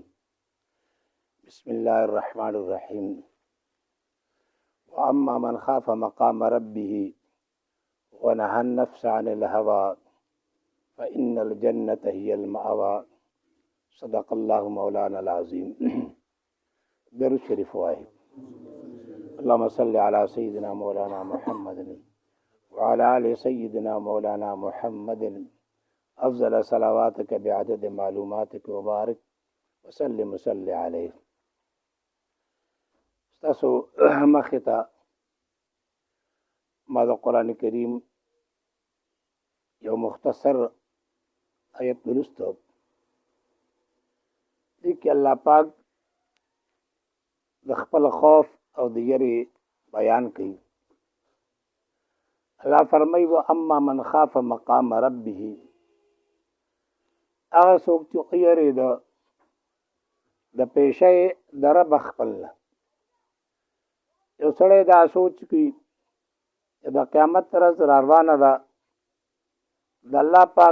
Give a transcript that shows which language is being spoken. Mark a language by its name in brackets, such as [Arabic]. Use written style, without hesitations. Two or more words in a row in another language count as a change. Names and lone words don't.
[Arabic] بسم الله الرحمن الرحيم. وأما من خاف مقام ربه ونهى النفس عن الهوى فإن الجنة هي المأوى. صدق الله مولانا العظيم. [Pashto] درود شریف وایي. [Arabic] اللهم صل على سيدنا مولانا محمد وعلى آل سيدنا مولانا محمد أفضل صلواتك بعدد معلوماتك وبارك وسلم وصل عليه. [Pashto] تاسو مخې ته ما د قرآن کریم یو مختصر آیت ولوستو. دې کې الله پاک د خپل خوف او د یری بیان کوي. الله فرمایي [Arabic] واما من خاف مقام ربه، [Pashto] هغه څوک چې یریده د پیشې د رب خپل نه. یو سړی دا سوچ کوي چې د قیامت ورځ روانه ده، د الله پاک